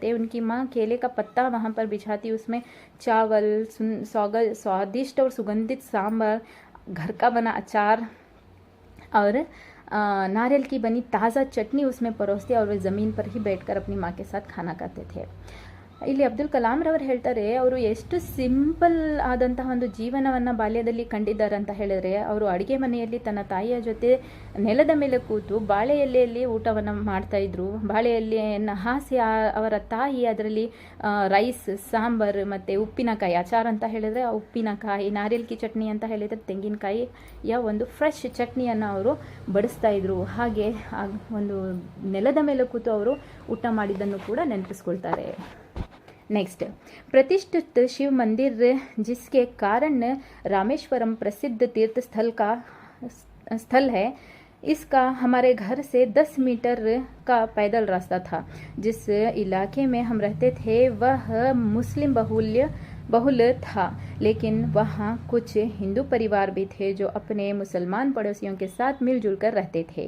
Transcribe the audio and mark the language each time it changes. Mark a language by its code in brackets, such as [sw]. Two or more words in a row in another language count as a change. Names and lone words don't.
[hi] उनकी माँ केले का पत्ता वहाँ पर बिछाती, उसमें चावल, स्वादिष्ट और सुगंधित सांभर, घर का बना अचार और नारियल की बनी ताज़ा चटनी उसमें परोसते और वे ज़मीन पर ही बैठकर अपनी माँ के साथ खाना खाते थे। [kn] ಇಲ್ಲಿ ಅಬ್ದುಲ್ ಕಲಾಂ ರವರು ಹೇಳ್ತಾರೆ, ಅವರು ಎಷ್ಟು ಸಿಂಪಲ್ ಆದಂತಹ ಒಂದು ಜೀವನವನ್ನು ಬಾಲ್ಯದಲ್ಲಿ ಕಂಡಿದ್ದಾರೆ ಅಂತ ಹೇಳಿದ್ರೆ, ಅವರು ಅಡುಗೆ ಮನೆಯಲ್ಲಿ ತನ್ನ ತಾಯಿಯ ಜೊತೆ ನೆಲದ ಮೇಲೆ ಕೂತು ಬಾಳೆ ಎಲೆಯಲ್ಲಿ ಊಟವನ್ನು ಮಾಡ್ತಾಯಿದ್ರು. ಬಾಳೆ ಎಲೆಯನ್ನು ಹಾಸಿ ಅವರ ತಾಯಿ ಅದರಲ್ಲಿ ರೈಸ್, ಸಾಂಬಾರು ಮತ್ತು ಉಪ್ಪಿನಕಾಯಿ, ಅಚಾರ ಅಂತ ಹೇಳಿದರೆ ಉಪ್ಪಿನಕಾಯಿ, [hi] नारियल की चटनी [kn] ಅಂತ ಹೇಳಿದರೆ ತೆಂಗಿನಕಾಯಿಯ ಒಂದು ಫ್ರೆಶ್ ಚಟ್ನಿಯನ್ನು ಅವರು ಬಡಿಸ್ತಾ ಇದ್ರು. ಹಾಗೆ ಒಂದು ನೆಲದ ಮೇಲೆ ಕೂತು ಅವರು ಊಟ ಮಾಡಿದ್ದನ್ನು ಕೂಡ ನೆನಪಿಸ್ಕೊಳ್ತಾರೆ. [hi] नेक्स्ट, प्रतिष्ठित शिव मंदिर जिसके कारण रामेश्वरम प्रसिद्ध तीर्थ स्थल है, इसका हमारे घर से 10 मीटर का पैदल रास्ता था. जिस इलाके में हम रहते थे वह मुस्लिम बहुल था, लेकिन वहाँ कुछ हिंदू परिवार भी थे जो अपने मुसलमान पड़ोसियों के साथ मिलजुल कर रहते थे.